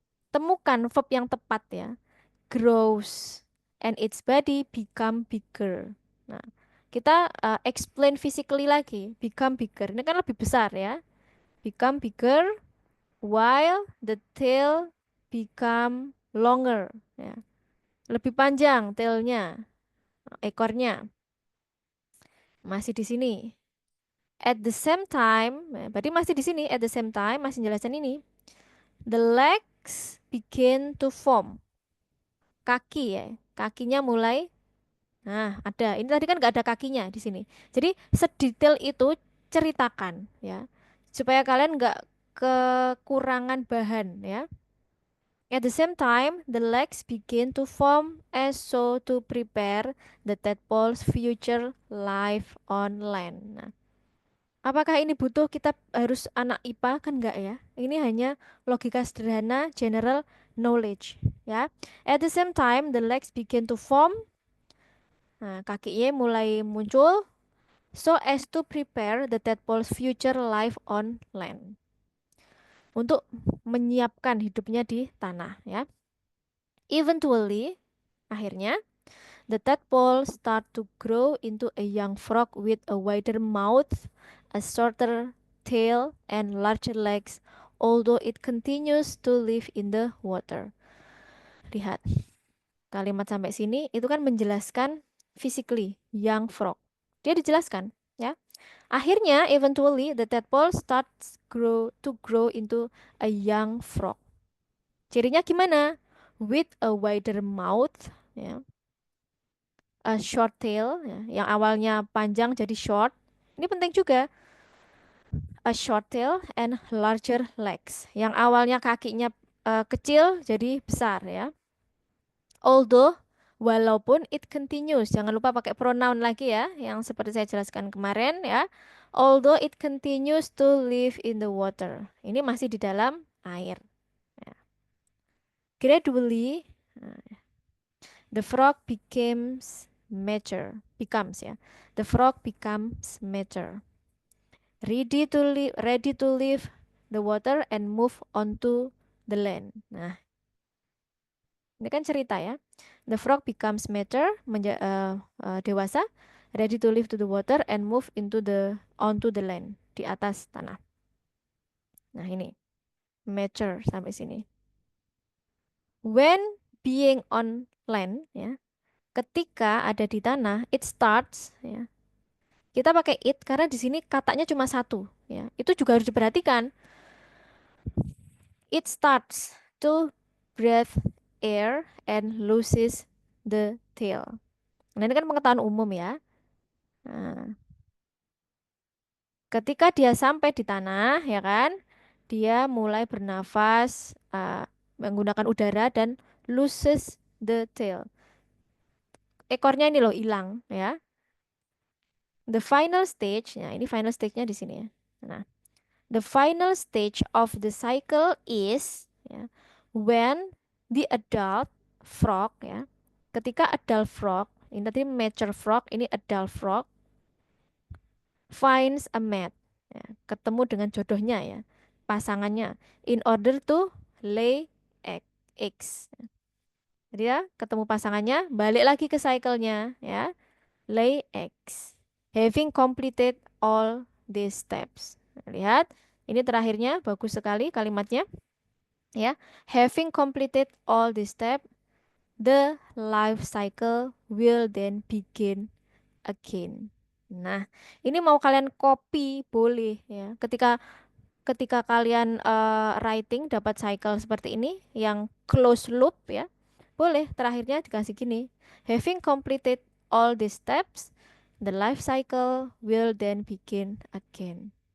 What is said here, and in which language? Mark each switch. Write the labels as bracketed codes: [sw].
[id] Temukan verb yang tepat ya. [en] Grows and its body become bigger. [id] Nah, kita explain physically lagi. [en] Become bigger. [id] Ini kan lebih besar ya. [en] Become bigger while the tail become longer. Ya. [id] Lebih panjang tailnya, ekornya. Masih di sini. [en] At the same time, [id] berarti masih di sini. [en] At the same time, [id] masih jelasin ini. [en] The legs begin to form. [id] Kaki ya, kakinya mulai. Nah, ada. Ini tadi kan nggak ada kakinya di sini. Jadi sedetail itu ceritakan ya, supaya kalian nggak kekurangan bahan ya. [en] At the same time, the legs begin to form as so to prepare the tadpole's future life on land. [id] Nah, apakah ini butuh kita harus anak IPA? Kan enggak ya. Ini hanya logika sederhana, general knowledge ya. [en] At the same time, the legs begin to form. [id] Nah, kakinya mulai muncul [en] so as to prepare the tadpole's future life on land. [id] Untuk menyiapkan hidupnya di tanah ya. [en] Eventually, [id] akhirnya, [en] the tadpole start to grow into a young frog with a wider mouth, a shorter tail, and larger legs, although it continues to live in the water. [id] Lihat, kalimat sampai sini itu kan menjelaskan physically, young frog. Dia dijelaskan, ya. Akhirnya, [en] eventually, the tadpole starts to grow into a young frog. [id] Cirinya gimana? [en] With a wider mouth, ya. A short tail, [id] ya, yang awalnya panjang jadi short. Ini penting juga. [en] A short tail and larger legs. [id] Yang awalnya kakinya kecil jadi besar ya. Although, walaupun it continues. Jangan lupa pakai pronoun lagi ya, yang seperti saya jelaskan kemarin ya. [en] Although it continues to live in the water. [id] Ini masih di dalam air. [en] Ya. Gradually, the frog becomes mature. The frog becomes mature. Ready to leave the water and move onto the land. [id] Nah, ini kan cerita ya. [en] The frog becomes mature, dewasa, ready to leave to the water and move onto the land, [id] di atas tanah. Nah, ini mature sampai sini. [en] When being on land [id] ya, ketika ada di tanah, [en] it starts [id] ya. Kita pakai it karena di sini katanya cuma satu ya. Itu juga harus diperhatikan. [en] It starts to breathe air and loses the tail. [id] Nah, ini kan pengetahuan umum ya. Nah, ketika dia sampai di tanah, ya kan, dia mulai bernafas menggunakan udara dan [en] loses the tail. [id] Ekornya ini loh hilang ya. [en] The final stage, [id] nah ini final stage-nya di sini ya. [en] Nah, the final stage of the cycle is ya, when the adult frog ya. [id] Ketika adult frog, ini tadi mature frog, ini [en] adult frog finds a mate, [id] ya, ketemu dengan jodohnya ya, pasangannya, [en] in order to lay eggs. [id] Jadi ya, ketemu pasangannya, balik lagi ke cycle-nya ya, [en] lay eggs. Having completed all these steps. [id] Lihat, ini terakhirnya bagus sekali kalimatnya. [en] Ya, having completed all these steps, the life cycle will then begin again. [id] Nah, ini mau kalian copy boleh ya. Ketika ketika kalian writing dapat cycle seperti ini yang close loop ya. Boleh terakhirnya dikasih gini. [en] Having completed all these steps, the life cycle will then begin again.